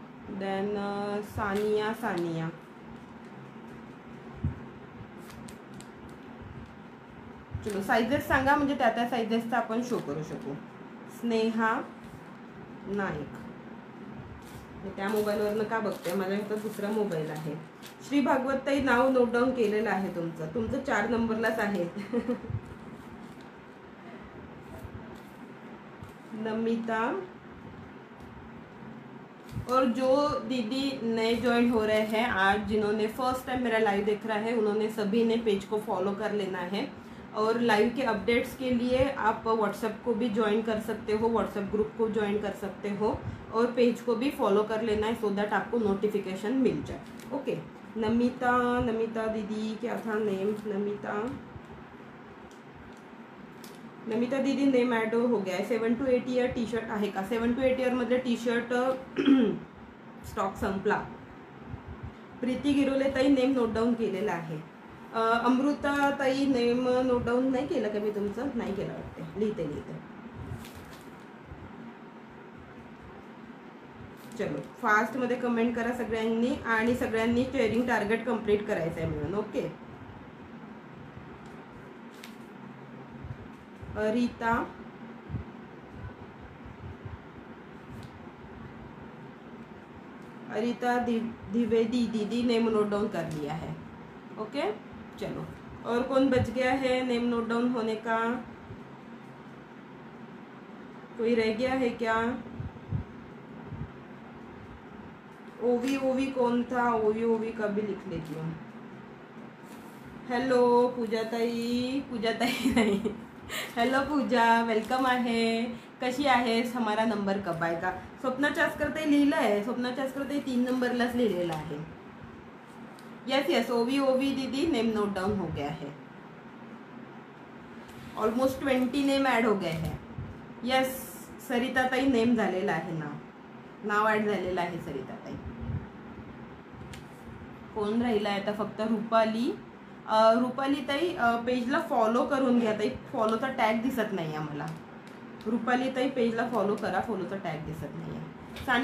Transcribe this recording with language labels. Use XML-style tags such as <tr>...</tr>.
<mr>Then Sania, चलो sizes सांगा म्हणजे त्या साइजेसचा आपण शो करू शकू. स्नेहा नाईक, त्या मोबाईलवरनं का बघते, माझ्याकडे दुसरा मोबाईल आहे. श्री भागवत ताई नाव नोट डाऊन केलेलं आहे तुमचं 4 नंबरलाच आहे.</mr> <hi>नमिता, और जो दीदी नए ज्वाइन हो रहे हैं आज, जिन्होंने फर्स्ट टाइम मेरा लाइव देख रहा है, उन्होंने सभी ने पेज को फॉलो कर लेना है. और लाइव के अपडेट्स के लिए आप व्हाट्सएप को भी ज्वाइन कर सकते हो, व्हाट्सएप ग्रुप को ज्वाइन कर सकते हो और पेज को भी फॉलो कर लेना है, सो दैट आपको नोटिफिकेशन मिल जाए. ओके, नमिता दीदी क्या था नेम? नमिता दीदी नेम ॲड हो गया है.</hi> <mr>7 to 8 इयर टी शर्ट आहे का? 7 to 8 इयरमधले टी शर्ट स्टॉक संपला. प्रीती गिरोले ताई नेम नोट डाऊन केलेला आहे. अमृता ताई नेम नोट डाऊन नाही केलं का मी तुमचं? नाही केलं वाटते, लिहिते. चलो फास्ट मध्ये कमेंट करा सगळ्यांनी आणि सगळ्यांनी शेअरिंग टार्गेट कंप्लीट करायचं आहे म्हणून.</mr> <hi>ओके, अरिता द्विवेदी दीदी नेम नोट डाउन कर लिया है. ओके, चलो और कौन बच गया है नेम नोट डाउन होने का? कोई रह गया है क्या? ओवी कौन था? ओवी का भी लिख लेती हूँ. हेलो पूजा ताई नहीं,</hi> <mr>हेलो पूजा, वेलकम आहे. कशी आहेस?</mr> <hi>हमारा नंबर कब आएगा?</hi> <mr>स्वप्ना चास्कर ते लिहिलं आहे. स्वप्ना चास्कर ते 3 नंबरलाच लिहिलेलं आहे.</mr> <hi>यस यस, ओवी ओवी दीदी, नेम नोट डाउन हो गया है. ऑलमोस्ट 20 नेम ॲड हो गए हैं.</hi> <mr>यस, सरिता ताई नेम झालेला आहे. नाव ॲड झालेलं आहे सरिता ताई. कोण राहिला आहे आता? फक्त रुपाली. रुपाली ताई पेजला फॉलो करून घ्या ताई. फॉलोचा टॅग दिसत नाही आम्हाला. रुपाली ताई पेजला फॉलो करा, फॉलोचा टॅग दिसत नाही आहे.</mr>